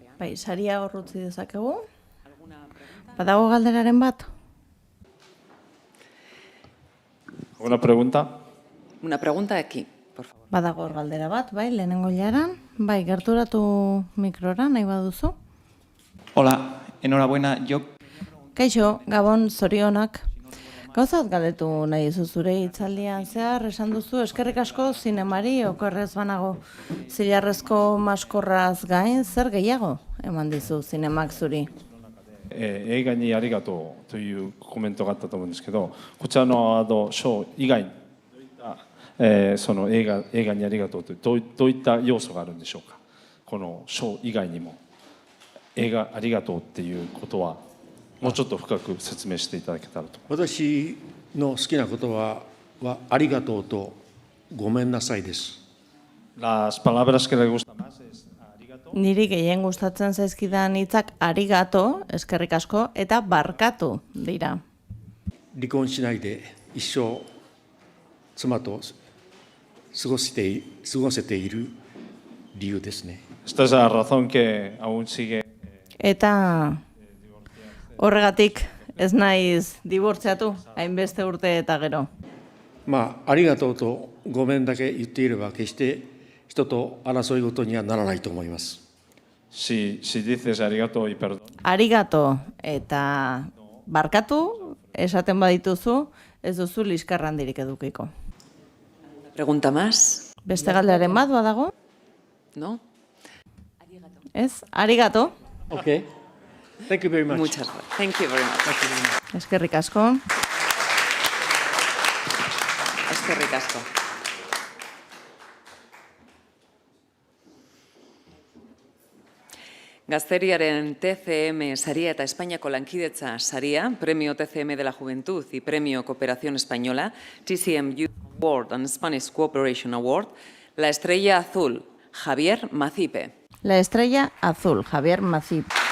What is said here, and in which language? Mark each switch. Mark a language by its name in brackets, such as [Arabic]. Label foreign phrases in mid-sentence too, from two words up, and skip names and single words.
[Basque] Bai, saria hor utzi dezakegu. Badago galderaren bat? [Spanish] ¿Alguna pregunta? Una pregunta aquí, por favor. [Basque] Badago hor galdera bat, bai, lehenengo jaran. Bai, gerturatu mikrora, nahi baduzu. [Spanish] Hola, enhorabuena. [Basque] Kaixo, Gabon, zorionak. Gauzat galdetu nahi duzu zure hitzaldian zehar, esan duzu, eskerrik asko zinemari, okerrez banago zilarrezko maskorraz gain, zer gehiago eman dizu zinemak zuri? [Japanese] 映画にありがとうというコメントがあったと思うんですけど、こちらの賞以外にどういったその映画にありがとうというどういった要素があるんでしょうか。この賞以外にも映画ありがとうっていうことはもうちょっと深く説明していただけたらと。私の好きな言葉はありがとうとごめんなさいです。 [Spanish] Las palabras que le gustan más es [Basque] Niri gehien gustatzen zaizkidan hitzak arigato, eskerrik asko, eta barkatu dira. [Japanese] 離婚しないで一生妻と過ごせている理由ですね。 [Spanish] Esta es la razón que aún sigue. [Basque] Eta horregatik ez naiz dibortziatu, hainbeste urte eta gero. [Japanese] まあ、ありがとうとごめんだけ言っていれば決して人と争い事にはならないと思います。 [Spanish] Si dices arigato y perdón. [Basque] Arigato eta barkatu esaten badituzu, ez duzu liskarra handirik edukiko. [Spanish] Pregunta más. [Basque] Beste galdearen bat badago? [Spanish] ¿No? [Basque] Ez? Arigato. [English] Okay. Thank you very much. [Spanish] Muchas gracias. [English] Thank you very much. [Basque] Eskerrik asko. Eskerrik asko. Gazteriaren TCM saria eta Espainiako lankidetza saria, [Spanish] Premio TCM de la Juventud y Premio Cooperación Española, [English] TCM Youth Award and Spanish Cooperation Award, [Spanish] La Estrella Azul, Javier Macipe. La Estrella Azul, Javier Macipe.